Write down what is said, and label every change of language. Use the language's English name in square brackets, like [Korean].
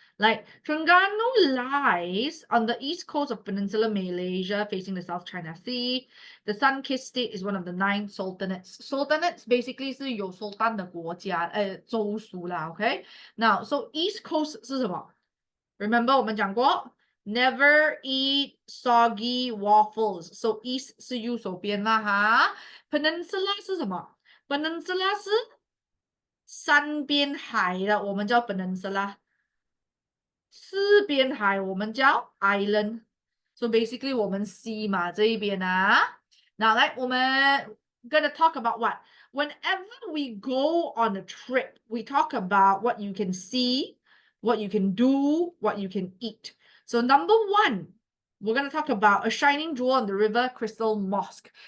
[English] Like Terengganu lies on the east coast of Peninsular Malaysia facing the South China Sea. The Sun-kissed state is one of the 9 sultanates. Sultanates basically [Chinese] 是有 [English] sultan [Chinese] 的国家，州属啦 [English] OK? Now, so east coast [Chinese] 是什么？ [English] Remember [Chinese] 我们讲过 [English] Never eat soggy waffles. [Chinese] So east 是右手边啦哈。Peninsula 是什么 ？Peninsula 是山边海的，我们叫 peninsula。四边海我们叫 island。 [English] So basically [Chinese] 我们西嘛这一边啊。 [English] Now [Chinese] 来我们 [English] gonna talk about what? Whenever we go on a trip, we talk about what you can see, what you can do, what you can eat. So number 1, we're going to talk about a shining jewel on the river, Crystal Mosque.